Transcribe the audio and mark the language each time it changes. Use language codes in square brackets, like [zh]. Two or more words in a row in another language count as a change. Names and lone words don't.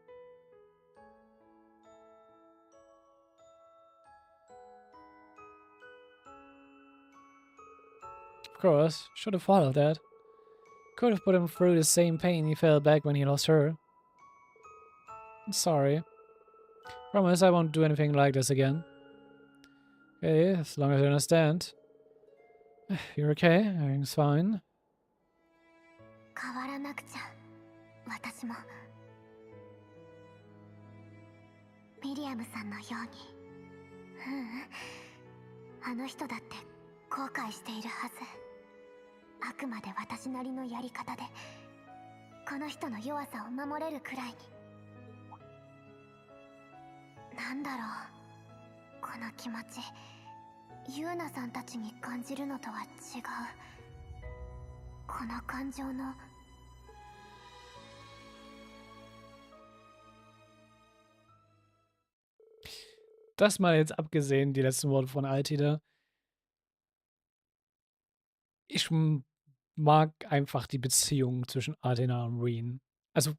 [en] Of course, should have thought of that. Could have put him through the same pain he felt back when he lost her. I'm sorry. Promise I won't do anything like this again. Okay, as long as you understand. You're okay? Everything's fine. [ja] 変わらなくちゃ、私も。ミリアムさんのように。あの人だって後悔しているはず。あくまで私なりのやり方で、この人の弱さを守れるくらいに。なんだろう、この気持ち。ユーナさんたちに感じるのとは違う。この感情の。 [de] Das mal jetzt abgesehen, die letzten Worte von Altida. Ich mag einfach die Beziehung zwischen Athena und Rean.